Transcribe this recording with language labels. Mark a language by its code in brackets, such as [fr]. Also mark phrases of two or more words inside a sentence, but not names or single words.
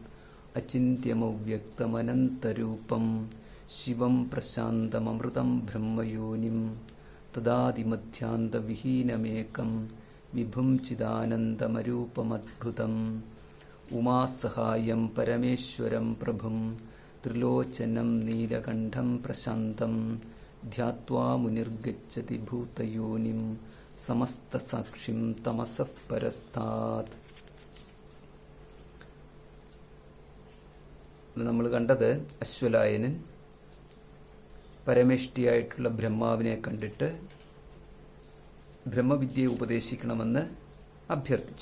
[sa] अचिन्त्यमव्यक्तमनन्तरूपं शिवं प्रशान्तममृतं ब्रह्मयोनिं तदादिमध्यान्तविहीनमेकं विभुं चिदानन्दमरूपमद्भुतम् उमासहायं परमेश्वरं प्रभुं त्रिलोचनं नीलकण्ठं प्रशान्तं ध्यात्वा मुनिर्गच्छति भूतयोनिं समस्तसाक्षिं तमसः परस्तात्. [ml] നമ്മൾ കണ്ടത് അശ്വലായനൻ പരമേഷ്ടിയായിട്ടുള്ള ബ്രഹ്മാവിനെ കണ്ടിട്ട് ബ്രഹ്മവിദ്യയെ ഉപദേശിക്കണമെന്ന് അഭ്യർത്ഥിച്ചു.